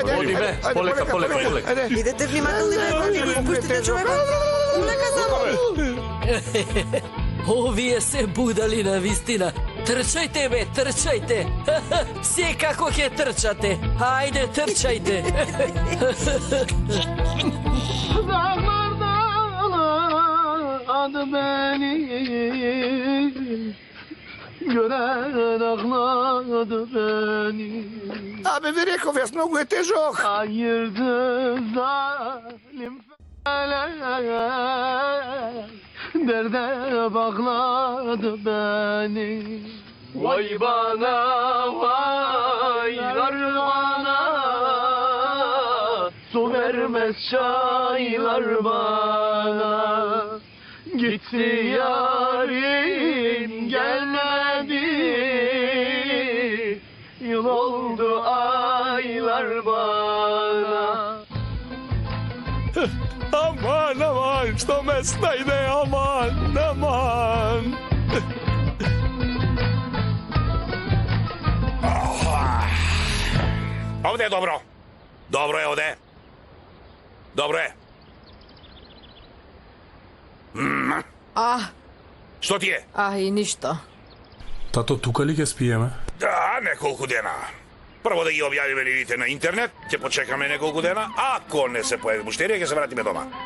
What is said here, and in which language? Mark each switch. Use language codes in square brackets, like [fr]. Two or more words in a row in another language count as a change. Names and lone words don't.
[mk] Оди бе, полека. Бидете внимателни, бе, не го пуштите човекот. Полека само. Овие се будали на вистина. Трчајте бе, трчајте. Секако ќе трчате. Ајде, трчајте. [tr] Beni gören ağladı beni. [mk] Abi ви реков, јас многу е тежок. [tr] Ayırdı zalim felek, derde bağladı beni. Vay bana, vaylar bana, su vermez çaylar bana. Gitti yarim gelmedi, yıl oldu aylar bana. Aman, [sr] što me snajde, aman. Ovde je dobro. Dobro je ovde. Dobro je. [mk] Што ти е? И ништо. Тато, тука ли ќе спиеме? Да, неколку дена. Прво да ги објавиме ливите на интернет, ќе почекаме неколку дена, ако не се појави муштерија, ќе се вратиме дома.